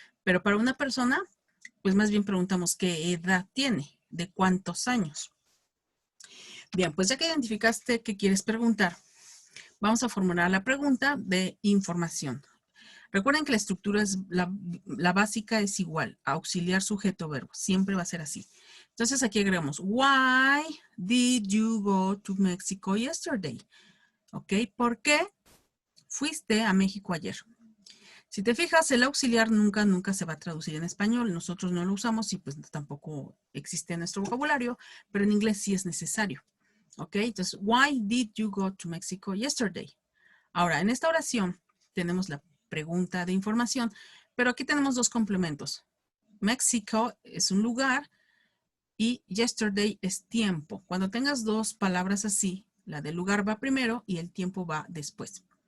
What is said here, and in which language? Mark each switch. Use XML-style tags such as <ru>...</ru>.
<es>Pero para una persona, pues más bien preguntamos qué edad tiene, de cuántos años. Bien, pues ya que identificaste qué quieres preguntar, vamos a formular la pregunta de información. Recuerden que la estructura es la básica es igual, auxiliar, sujeto, verbo. Siempre va a ser así. Entonces aquí agregamos,</es> <en>why did you go to Mexico yesterday? ¿Ok?</en> <es>¿Por qué fuiste a México ayer? Si te fijas, el auxiliar nunca se va a traducir en español. Nosotros no lo usamos y pues tampoco existe en nuestro vocabulario, pero en inglés sí es necesario. ¿Ok? Entonces,</es> <en>why did you go to Mexico yesterday?</en> <es>Ahora, en esta oración tenemos la pregunta de información, pero aquí tenemos dos complementos. México es un lugar y yesterday es tiempo. Cuando tengas dos palabras así, la del lugar va primero y el tiempo va después.</es>